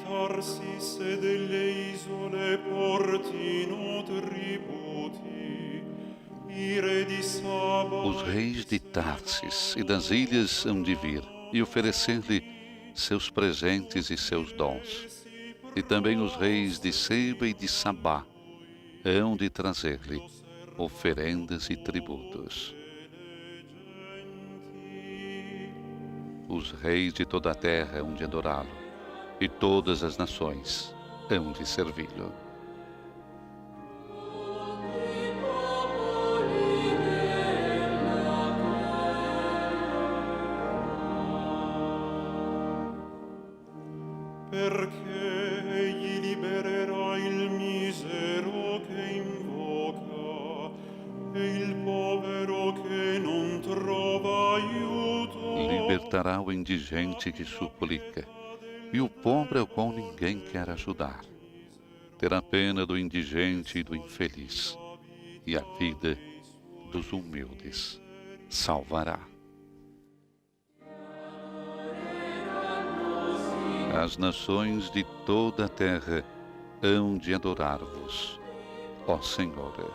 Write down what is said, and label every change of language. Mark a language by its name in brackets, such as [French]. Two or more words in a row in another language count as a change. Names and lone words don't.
[Italian] Tarsis e delle isole portino tributi, ire di Saba. [Portuguese] Os reis de Tarsis e das ilhas hão de vir e oferecer-lhe seus presentes e seus dons. E também os reis de Seba e de Sabá hão de trazer-lhe oferendas e tributos. Os reis de toda a terra hão de adorá-lo, e todas as nações hão de servi-lo. [Italian] Perché egli libererà il misero che invoca e il povero che non trova aiuto. [Portuguese] Libertará o indigente que suplica, e o pobre ao qual ninguém quer ajudar. Terá pena do indigente e do infeliz, e a vida dos humildes salvará. As nações de toda a terra hão de adorar-vos, ó Senhor.